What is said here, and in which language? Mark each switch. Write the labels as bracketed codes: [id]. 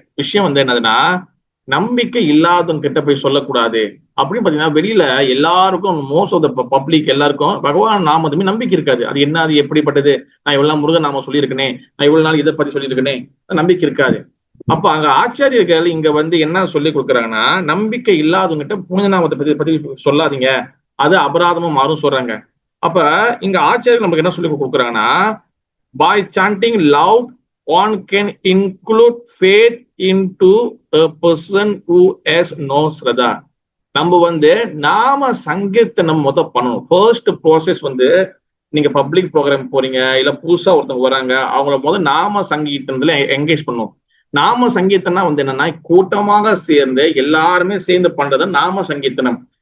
[ta] விஷயம் வந்து என்னதுன்னா, நம்பிக்கை இல்லாதவங்க கிட்ட போய் சொல்லக்கூடாது அப்படின்னு பாத்தீங்கன்னா, வெளியில எல்லாருக்கும் [en] most of the public [ta] எல்லாருக்கும் பகவான் நாமத்துமே நம்பிக்கை இருக்காது. அது என்ன, அது எப்படிப்பட்டது, நான் இவ்வளவு நாள் முருகன் நாம சொல்லியிருக்கேனே, நான் இவ்வளவு நாள் இதை பத்தி சொல்லியிருக்கேனே, நம்பிக்கை இருக்காது. அப்ப அங்க ஆச்சாரியர்கள் இங்க வந்து என்ன சொல்லி கொடுக்குறாங்கன்னா, நம்பிக்கை இல்லாதவங்கிட்ட புனித நாமத்தை பத்தி சொல்லாதீங்க, அது அபராதமா மாறும் சொல்றாங்க. அப்ப இங்க ஆச்சாரியர்கள் நமக்கு என்ன சொல்லி கொடுக்குறாங்கன்னா, [en] by chanting loud, one can include faith into a person who has no Shraddha. [ta] நம்ம வந்து நாம சங்கீர்த்தனம் பண்ணணும். [en] first process [ta] வந்து நீங்க பப்ளிக் ப்ரோக்ராம் போறீங்க, இல்ல புதுசா ஒருத்தவங்க வராங்க, அவங்கள நாம சங்கீர்த்தனத்துல என்கேஜ் பண்ணணும். நாம சங்கீர்த்தனா வந்து என்னன்னா, கூட்டமாக சேர்ந்து எல்லாருமே சேர்ந்து பண்றது நாம சங்கீர்த்தனம்.